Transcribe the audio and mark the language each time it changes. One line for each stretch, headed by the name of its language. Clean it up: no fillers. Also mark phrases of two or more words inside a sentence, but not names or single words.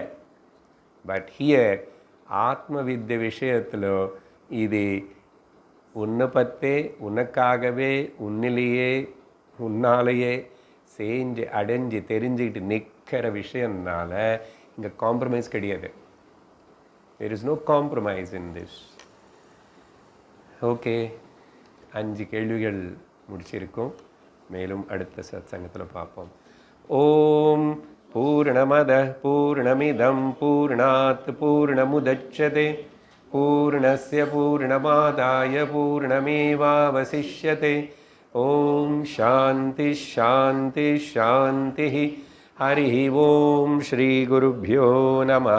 English: But here
Tamil: ஆத்ம வித்ய விஷயத்தில் இது உன்னை பற்றே, உனக்காகவே, உன்னிலேயே, உன்னாலேயே செஞ்சு அடைஞ்சு தெரிஞ்சுக்கிட்டு நிற்கிற விஷயம்னால இங்கே காம்ப்ரமைஸ் கிடையாது.
English: There is no compromise in this.
Tamil: ஓகே, 5 கேள்விகள் முடிச்சிருக்கோம். மேலும் அடுத்த சத்சங்கத்தில் பார்ப்போம்.
Sanskrit: ओम् पूर्णमदः पूर्णमिदम् पूर्णात् पूर्णमुदच्यते पूर्णस्य पूर्णमादाय पूर्णमेवावशिष्यते. ओम् शान्तिः शान्तिः शान्तिः. हरिः ओम् श्री गुरुभ्यो नमः.